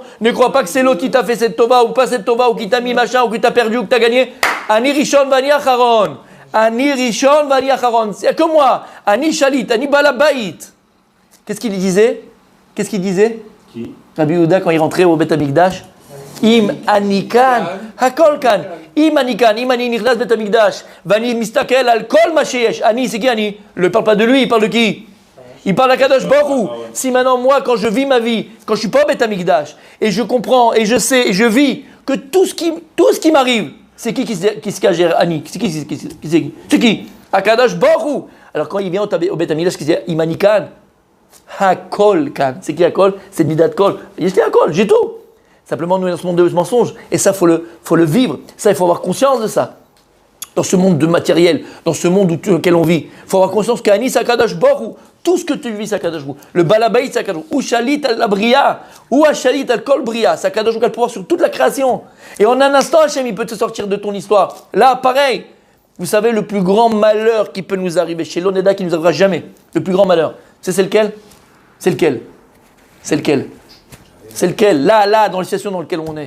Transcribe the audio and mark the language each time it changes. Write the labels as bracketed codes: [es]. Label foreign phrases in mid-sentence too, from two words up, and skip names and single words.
[fr] Ne crois pas que c'est l'autre qui t'a fait cette tova ou pas cette tova ou qui t'a mis machin ou qui t'a perdu ou que t'as gagné. [he] אני ראשון, ואני אחרון. אני ראשון, ואני אחרון. [fr] C'est que moi. [he] אני שליט, אני בעל הבית. [fr] Qu'est-ce qu'il disait? Qui? Rabbi Yehuda, quand il rentrait au Beth Amikdash, [he] אם אני כאן, הכל כאן, אם אני כאן, אם אני נכנס בית המקדש, ואני מסתכל על כל מה שיש. אני, [fr] c'est qui Ani? Il ne parle pas de lui, il parle de qui? Il parle à [he] קדוש ברוך הוא. [fr] Si maintenant, moi, quand je vis ma vie, quand je ne suis pas au Beth Amikdash, et je comprends, et je sais, et je vis que tout ce qui m'arrive, c'est qui se cache Ani? C'est qui? [he] הקדוש ברוך הוא. [fr] Alors quand il vient au Beth Amikdash, il dit [he] אם אני כאן, הכל כאן. [fr] C'est qui Hakol? C'est [he] מידת כל. [fr] J'ai Hakol, j'ai tout. Simplement, nous, dans ce monde de mensonges. Et ça, faut le vivre. Ça, il faut avoir conscience de ça. Dans ce monde de matériel, dans ce monde dans lequel on vit, il faut avoir conscience qu'Ani, c'est [he] הקדוש ברוך הוא. [fr] Tout ce que tu vis, c'est [he] הקדוש ברוך הוא. [fr] Le Balabait, c'est [he] הקדוש ברוך הוא. הוא שליט על הבריאה. הוא שליט על כל הבריאה. [fr] C'est [he] הקדוש ברוך הוא [fr] qui a le pouvoir sur toute la création. Et en un instant, Hachem, il peut te sortir de ton histoire. Là, pareil. Vous savez, le plus grand malheur qui peut nous arriver, chez l'Oneda, qui ne nous arrivera jamais, le plus grand malheur, c'est lequel? Là, dans la situation dans laquelle on est.